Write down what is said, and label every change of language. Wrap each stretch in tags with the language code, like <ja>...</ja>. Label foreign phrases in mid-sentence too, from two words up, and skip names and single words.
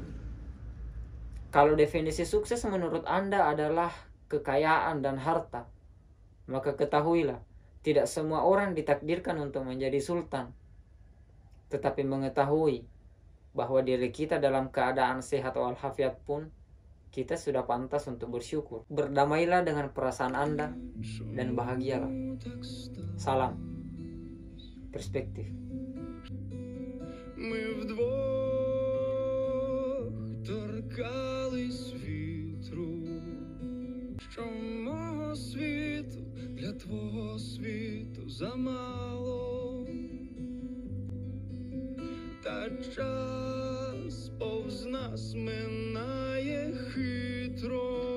<id>Kalau definisi sukses menurut Anda adalah kekayaan dan harta, maka ketahuilah, tidak semua orang ditakdirkan untuk menjadi sultan. tetapi mengetahui bahwa diri kita dalam keadaan sehat walafiat pun kita sudah pantas untuk bersyukur. Berdamailah dengan perasaan Anda dan bahagialah. Salam Perspektif.</id> <uk>Ми вдвох торкались вітру, що мого світу для твого світу замало, та час повз нас минає хитро.</uk>